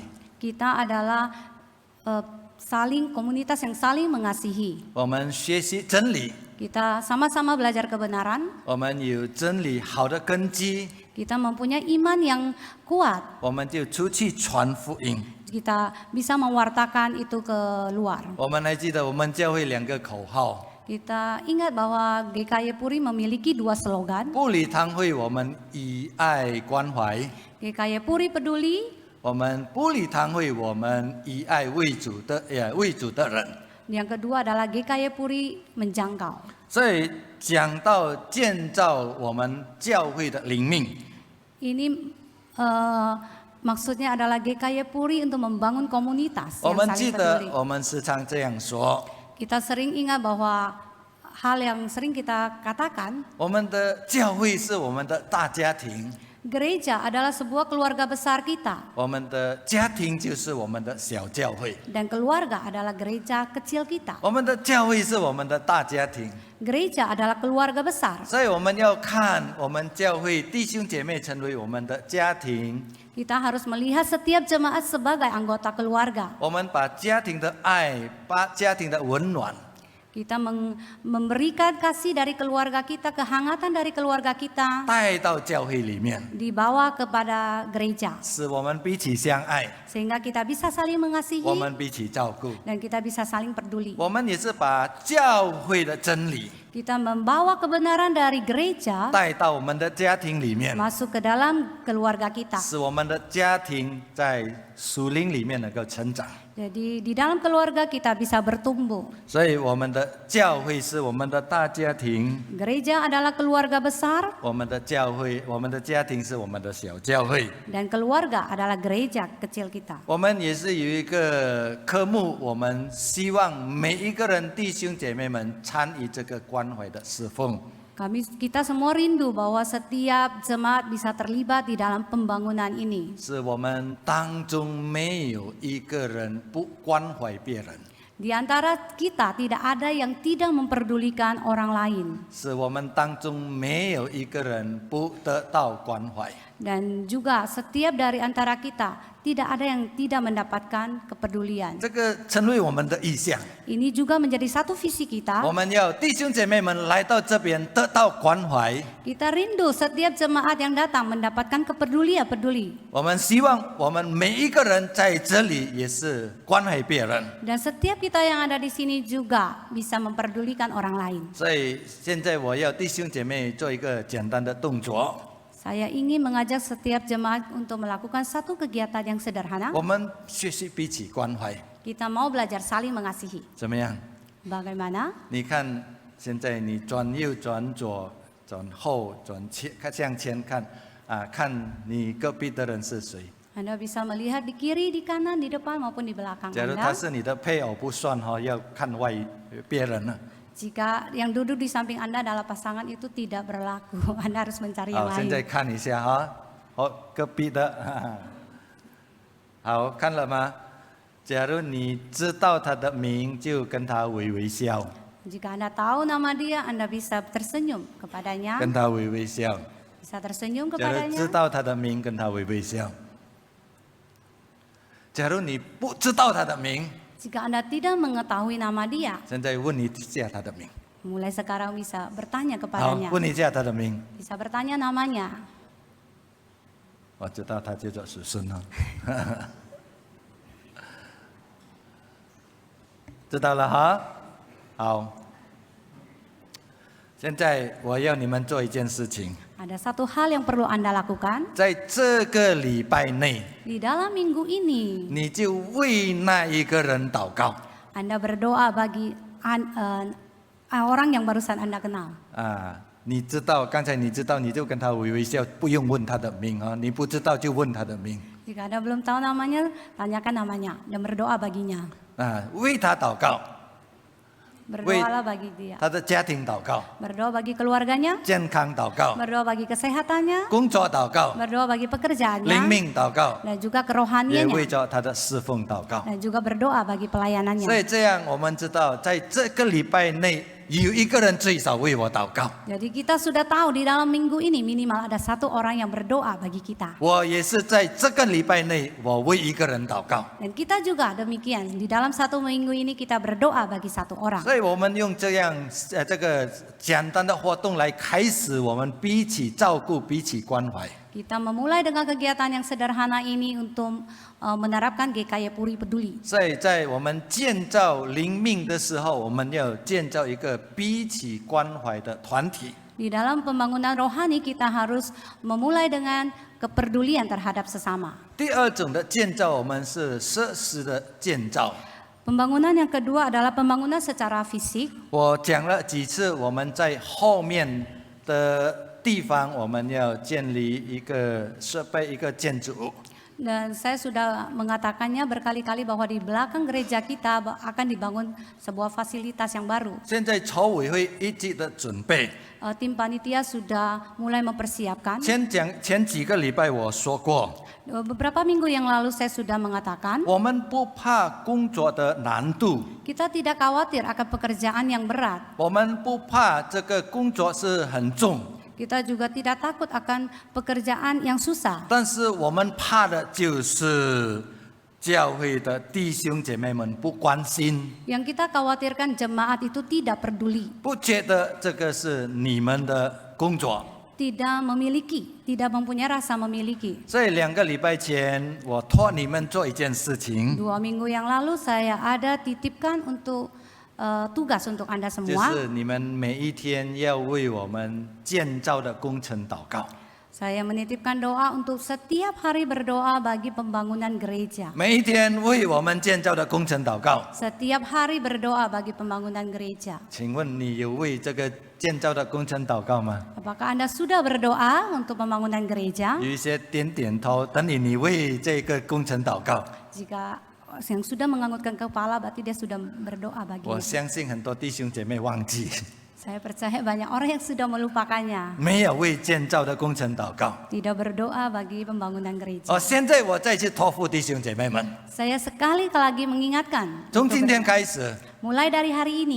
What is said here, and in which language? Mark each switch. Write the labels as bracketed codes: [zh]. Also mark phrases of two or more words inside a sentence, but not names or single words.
[id] Kita adalah komunitas yang saling mengasihi. [zh] 我们学习真理， [id] Kita sama-sama belajar kebenaran. [zh] 我们有真理好的根基， [id] Kita mempunyai iman yang kuat. [zh] 我们就出去传福音。 [id] Kita bisa mewartakan itu keluar. [zh] 我们还记得我们教会2个口号： [id] Kita ingat bahwa GKY Puri memiliki 2 slogan. [zh] 布里堂会我们以爱关怀， [id] GKY Puri peduli, [zh] 我们布里堂会我们以爱为主的人。 [id] yang kedua adalah GKY Puri menjangkau. [zh] 所以讲到建造我们教会的灵命， [id] Ini maksudnya adalah GKY Puri untuk membangun komunitas [zh] 我 [id] yang [zh] 们记 [id] saling [zh] 得 [id] peduli. [zh] 我们时常这样说： [id] Kita sering ingat bahwa hal yang sering kita katakan, [zh] 我们的教会是我们的大家庭， [id] gereja adalah sebuah keluarga besar kita [zh] 我们的家庭就是我们的小教会， [id] dan keluarga adalah gereja kecil kita. [zh] 我们的教会是我们的大家庭。 [id] Gereja adalah keluarga besar. [zh] 所以我们要看我们教会弟兄姐妹成为我们的家庭， [id] Kita harus melihat setiap jemaat sebagai anggota keluarga. [zh] 我们把家庭的爱、把家庭的温暖， [id] Kita memberikan kasih dari keluarga kita, kehangatan dari keluarga kita [zh] 带到教会里面， [id] dibawa kepada gereja. [zh] 使我们彼此相爱， [id] Sehingga kita bisa saling [zh] 我 [id] mengasihi [zh] 们彼此照顾。 [id] dan kita bisa saling peduli. [zh] 我们也是把教会的真理 [id] Kita membawa kebenaran dari gereja [zh] 带到我们的家庭里面， [id] masuk ke dalam keluarga kita. [zh] 使我们的家庭在属灵里面能够成长。 [id] Jadi di dalam keluarga kita bisa bertumbuh. [zh] 所以我们的教会是我们的大家庭， [id] Gereja adalah keluarga besar [zh] 我们的教会、我们的家庭是我们的小教会。 [id] dan keluarga adalah gereja kecil kita. [zh] 我们也是有一个科目，我们希望每一个人弟兄姐妹们参与这个关怀的侍奉。 [id] Kita semua rindu bahwa setiap jemaat bisa terlibat di dalam pembangunan ini. [zh] 是我们当中没有一个人不关怀别人。 [id] Di antara kita tidak ada yang tidak memperdulikan orang lain. [zh] 是我们当中没有一个人不得到关怀。 [id] Dan juga setiap dari antara kita tidak ada yang tidak mendapatkan kepedulian. [zh] 这个成为我们的意向。 [id] Ini juga menjadi satu visi kita. [zh] 我们要弟兄姐妹们来到这边得到关怀。 [id] Kita rindu setiap jemaat yang datang mendapatkan kepedulian. [zh] 我们希望我们每一个人在这里也是关怀别人。 [id] Dan setiap kita yang ada di sini juga bisa memperdulikan orang lain. [zh] 所以现在我要弟兄姐妹做一个简单的动作。 [id] Saya ingin mengajak setiap jemaat untuk melakukan satu kegiatan yang sederhana. [zh] 我们学习彼此关怀， [id] Kita mau belajar saling mengasihi. [zh] 怎么样？ [id] Bagaimana? [zh] 你看，现在你转右、转左、转后、转前，看向前看啊，看你隔壁的人是谁。 [id] Anda bisa melihat di kiri, di kanan, di depan maupun di belakang [zh] 假如他 [id] Anda. [zh] 是你的配偶不算哈，要看外别人了。 [id] Jika yang duduk di samping Anda adalah pasangan itu tidak berlaku. Anda harus mencari yang [zh] 好，现在 [id] lain. [zh] 看一下哈，好，隔壁的，好看了吗？假如你知道他的名，就跟他微微笑， [id] Jika Anda tahu nama dia, Anda bisa tersenyum kepadanya. [zh] 跟他微微笑。 [id] Bisa tersenyum [zh] 假如知 [id] kepadanya. [zh] 道他的名，跟他微微笑。假如你不知道他的名， [id] Jika Anda tidak mengetahui nama dia, [zh] 现在问一下他的名。 [id] mulai sekarang bisa bertanya [zh] 好， [id] kepadanya. [zh] 问一下他的名。 [id] Bisa bertanya namanya. [zh] 我知道他叫做叔孙哦。知道了哈？好。现在我要你们做一件事情， [id] Ada satu hal yang perlu Anda lakukan. [zh] 在这个礼拜内， [id] Di dalam minggu ini, [zh] 你就为那一个人祷告 [id] Anda berdoa bagi orang yang barusan Anda kenal. [zh] 啊。你知道，刚才你知道，你就跟他微微笑，不用问他的名啊。你不知道就问他的名 [id] Jika Anda belum tahu namanya, tanyakan namanya dan berdoa baginya. [zh] 啊，为他祷告， [id] Berdoalah bagi dia. [zh] 他的家庭祷告， [id] Berdoa bagi keluarganya, [zh] 健康祷告， [id] berdoa bagi kesehatannya, [zh] 工作祷告， [id] berdoa bagi [zh] 灵 [id] pekerjaannya, [zh] 命祷告， [id] dan juga [zh] 也 [id] kerohaniannya, [zh] 为着他的侍奉祷告。 [id] dan juga berdoa bagi [zh] 所 [id] pelayanannya. [zh] 以这样，我们知道，在这个礼拜内，有一个人最少为我祷告。 [id] Jadi kita sudah tahu di dalam minggu ini minimal ada satu orang yang berdoa bagi kita. [zh] 我也是在这个礼拜内，我为一个人祷告。 [id] Dan kita juga demikian. Di dalam satu minggu ini kita berdoa bagi satu orang. [zh] 所以我们用这样这个简单的活动来开始，我们彼此照顾、彼此关怀。 [id] Kita memulai dengan kegiatan yang sederhana ini untuk menerapkan GKY Puri Peduli. [zh] 所以在我们建造灵命的时候，我们要建造一个彼此关怀的团体。 [id] Di dalam pembangunan rohani kita harus memulai dengan kepedulian terhadap sesama. [zh] 第二种的建造，我们是设施的建造。 [id] Pembangunan yang kedua adalah pembangunan secara fisik. [zh] 我讲了几次，我们在后面的地方，我们要建立一个设备、一个建筑物。 [id] Dan saya sudah mengatakannya berkali-kali bahwa di belakang gereja kita akan dibangun sebuah fasilitas yang baru. [zh] 现在筹委会一直的准备。 [id] Tim panitia sudah mulai mempersiapkan. [zh] 前几个礼拜我说过， [id] Beberapa minggu yang lalu saya sudah mengatakan, [zh] 我们不怕工作的难度， [id] kita tidak khawatir akan pekerjaan yang berat. [zh] 我们不怕这个工作是很重， [id] Kita juga tidak takut akan pekerjaan yang susah. [zh] 但是我们怕的就是教会的弟兄姐妹们不关心， [id] Yang kita khawatirkan jemaat itu tidak peduli, [zh] 不觉得这个是你们的工作。 [id] tidak memiliki, tidak mempunyai rasa memiliki. [zh] 所以2个礼拜前，我托你们做一件事情， [id] 2 minggu yang lalu saya ada titipkan untuk tugas untuk Anda [zh] 就 [id] semua. [zh] 是你们每一天要为我们建造的工程祷告， [id] Saya menitipkan doa untuk setiap hari berdoa bagi pembangunan gereja. [zh] 每一天为我们建造的工程祷告。 [id] Setiap hari berdoa bagi pembangunan gereja. [zh] 请问你有为这个建造的工程祷告吗？ [id] Apakah Anda sudah berdoa untuk pembangunan gereja? [zh] 有一些点头，等你为这个工程祷告。 [id] Jika yang sudah menganggukkan kepala berarti dia sudah berdoa [zh] 我 [id] baginya. [zh] 相信很多弟兄姐妹忘记， [id] Saya percaya banyak orang yang sudah melupakannya, [zh] 没有为建造的工程祷告。 [id] tidak berdoa bagi pembangunan gereja. [zh] 现在我再次托付弟兄姐妹们， [id] Saya sekali lagi mengingatkan, [zh] 从今天开始， [id] mulai dari hari ini,